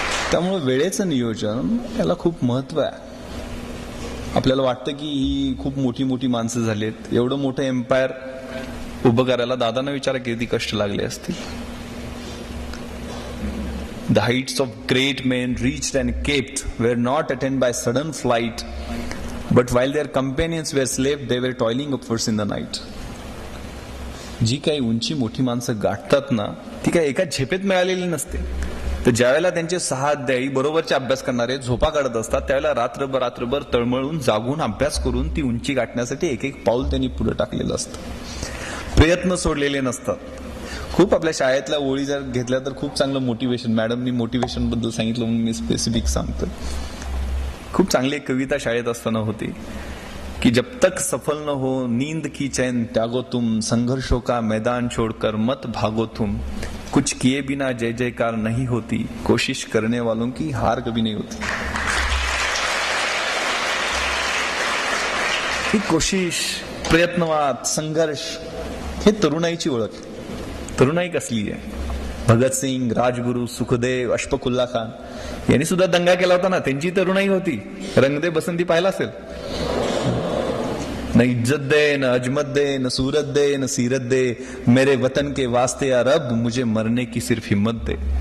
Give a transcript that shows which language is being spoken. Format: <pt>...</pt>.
<mr>त्यामुळे वेळेचं नियोजन याला खूप महत्व आहे. आपल्याला वाटतं की ही खूप मोठी मोठी माणसं झालीत, एवढं मोठं एम्पायर उभं करायला दादांना विचारा किती कष्ट लागले असतील.</mr> <en>The heights of great men reached and kept were not attained by sudden flight, but while their companions were slept, they were toiling upwards in the night.</en> <mr>जी काही उंची मोठी माणसं गाठतात ना, ती काही एका झेपेत मिळालेली नसते. तर ज्यावेळेला त्यांचे 6 अध्यायी बरोबरचे अभ्यास करणारे झोपा काढत असतात, त्यावेळेला रात्रभर तळमळून जागून अभ्यास करून ती उंची गाठण्यासाठी एक पाऊल त्यांनी पुढे टाकलेलं असतं. प्रयत्न सोडलेले नसतात. खूप आपल्या शाळेतल्या ओळी जर घेतल्या तर खूप चांगलं मोटिवेशन, मॅडमनी मोटिवेशन बद्दल सांगितलं म्हणून मी स्पेसिफिक सांगतो. खूप चांगली एक कविता शाळेत असताना होती की</mr> <hi>जब तक सफल न हो नींद की चैन त्यागो तुम, संघर्षों का मैदान छोड़कर मत भागो तुम, कुछ किए बिना जय जयकार नहीं होती, कोशिश करने वालों की हार कभी नहीं</hi> <mr>होती. ही कोशिश, प्रयत्नवाद, संघर्ष हे तरुणाईची ओळख. तरुणाई कसली आहे? भगतसिंग, राजगुरू, सुखदेव, अशफाकुल्ला खान यांनी सुद्धा दंगा केला होता ना, त्यांची तरुणाई होती. रंग दे बसंती पाहिला असेल.</mr> <hi>न इज्जत दे, न अजमत दे, न सूरत दे, न सीरत दे, मेरे वतन के वास्ते या रब मुझे मरने की सिर्फ हिम्मत दे.</hi>